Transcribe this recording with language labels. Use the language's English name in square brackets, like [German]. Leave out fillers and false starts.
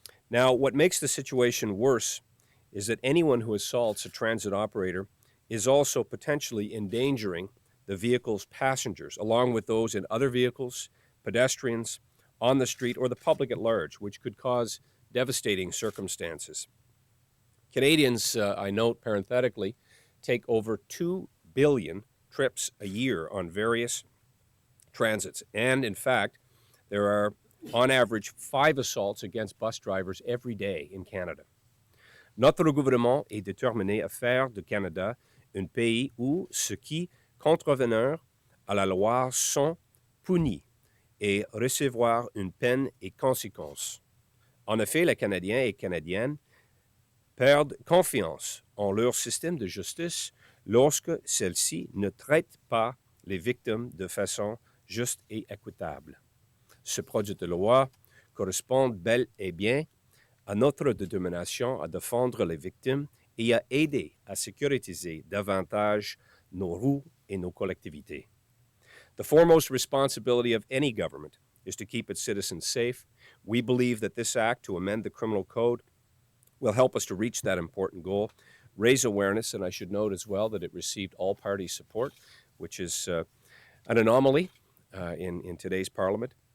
[English] Now, what makes the situation worse is that anyone who assaults a transit operator is also potentially endangering the vehicle's passengers, along with those in other vehicles, pedestrians, on the street, or the public at large, which could cause devastating circumstances. Canadians, I note parenthetically, take over 2 billion trips a year on various transits. And in fact, there are, on average, 5 assaults against bus drivers every day in Canada. [French] Notre gouvernement est déterminé à faire du Canada un pays où ceux qui contrevenent à la loi sont punis et recevoir une peine et conséquences. En effet, les Canadiens et Canadiennes perdent confiance en leur système de justice lorsque celle-ci ne traite pas les victimes de façon juste et équitable. Ce projet de loi correspond bel et bien à notre détermination à défendre les victimes et à aider à sécuriser davantage nos rues et nos collectivités. [English] The foremost responsibility of any government is to keep its citizens safe. We believe that this act to amend the criminal code will help us to reach that important goal, raise awareness, and I should note as well that it received all-party support, which is an anomaly in today's Parliament.